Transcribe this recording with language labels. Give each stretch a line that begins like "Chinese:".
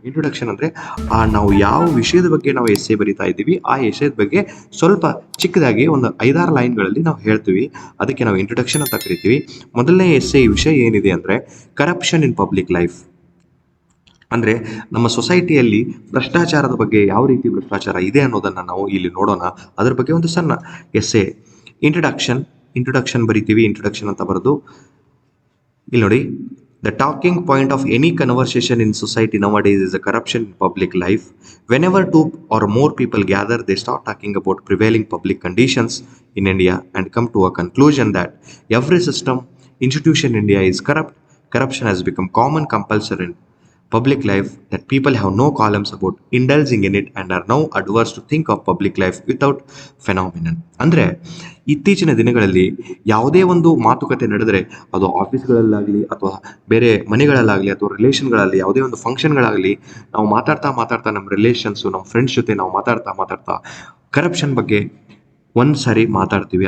Kannada: Introduction ಅಂದರೆ ನಾವು ಯಾವ ವಿಷಯದ ಬಗ್ಗೆ ನಾವು ಎಸ್ಸೆ ಬರಿತಾ ಇದ್ದೀವಿ ಆ ವಿಷಯದ ಬಗ್ಗೆ ಸ್ವಲ್ಪ ಚಿಕ್ಕದಾಗಿ ಒಂದು 5-6 ಲೈನ್ಗಳಲ್ಲಿ ನಾವು ಹೇಳ್ತೀವಿ. ಅದಕ್ಕೆ ನಾವು ಇಂಟ್ರೊಡಕ್ಷನ್ ಅಂತ ಕರಿತೀವಿ. ಮೊದಲನೇ ಎಸ್ಸೆ ವಿಷಯ ಏನಿದೆ ಅಂದರೆ ಕರಪ್ಷನ್ ಇನ್ ಪಬ್ಲಿಕ್ ಲೈಫ್. ಅಂದರೆ ನಮ್ಮ ಸೊಸೈಟಿಯಲ್ಲಿ ಭ್ರಷ್ಟಾಚಾರದ ಬಗ್ಗೆ, ಯಾವ ರೀತಿ ಭ್ರಷ್ಟಾಚಾರ ಇದೆ ಅನ್ನೋದನ್ನು ನಾವು ಇಲ್ಲಿ ನೋಡೋಣ. ಅದರ ಬಗ್ಗೆ ಒಂದು ಸಣ್ಣ ಎಸ್ಸೆ. ಇಂಟ್ರೊಡಕ್ಷನ್ ಬರಿತೀವಿ. ಇಂಟ್ರೊಡಕ್ಷನ್ ಅಂತ ಬರೆದು ಇಲ್ಲಿ ನೋಡಿ,
English: the talking point of any conversation in society nowadays is a corruption in public life. Whenever 2 or more people gather, they start talking about prevailing public conditions in India and come to a conclusion that every system, institution in India is corrupt. Corruption has become common, compulsory in public life, that people have no qualms about indulging in it and are now adverse to think of public life without phenomenon.
Kannada: ಅಂದರೆ ಇತ್ತೀಚಿನ ದಿನಗಳಲ್ಲಿ ಯಾವುದೇ ಒಂದು ಮಾತುಕತೆ ನಡೆದರೆ, ಅದು ಆಫೀಸ್ಗಳಲ್ಲಾಗಲಿ ಅಥವಾ ಬೇರೆ ಮನೆಗಳಲ್ಲಾಗಲಿ ಅಥವಾ ರಿಲೇಷನ್ಗಳಲ್ಲಿ ಯಾವುದೇ ಒಂದು ಫಂಕ್ಷನ್ಗಳಾಗಲಿ, ನಾವು ಮಾತಾಡ್ತಾ ನಮ್ಮ ರಿಲೇಷನ್ಸು, ನಮ್ಮ ಫ್ರೆಂಡ್ಸ್ ಜೊತೆ ನಾವು ಮಾತಾಡ್ತಾ ಕರಪ್ಷನ್ ಬಗ್ಗೆ ಒಂದು ಸಾರಿ ಮಾತಾಡ್ತೀವಿ.